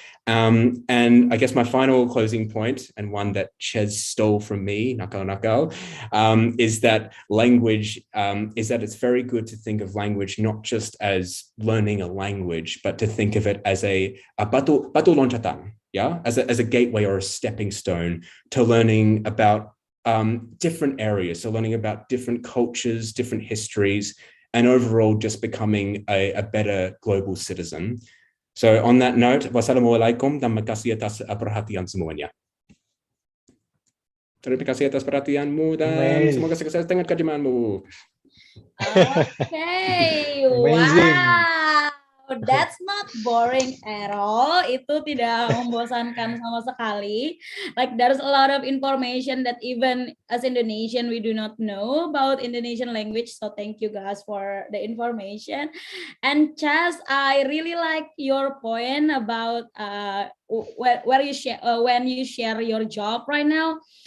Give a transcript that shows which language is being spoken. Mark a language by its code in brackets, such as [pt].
[en] And I guess my final closing point, and one that Ches stole from me, nakal, is that language, is that it's very good to think of language not just as learning a language, but to think of it as a [id] batu loncatan, [en] yeah, as a gateway or a stepping stone to learning about different areas, so learning about different cultures, different histories, and overall just becoming a better global citizen. So on that note, [id] wassalamualaikum dan makasih atas perhatian semuanya. Terima kasih atas perhatianmu dan semoga sukses dengan kajianmu. [en] Okay, Amazing. wow, but that's not boring at all. [id] Itu tidak membosankan sama sekali. [en] Like there's a lot of information that even as Indonesian we do not know about Indonesian language. So thank you guys for the information. And Chas, I really like your point about where you share when you share your job right now.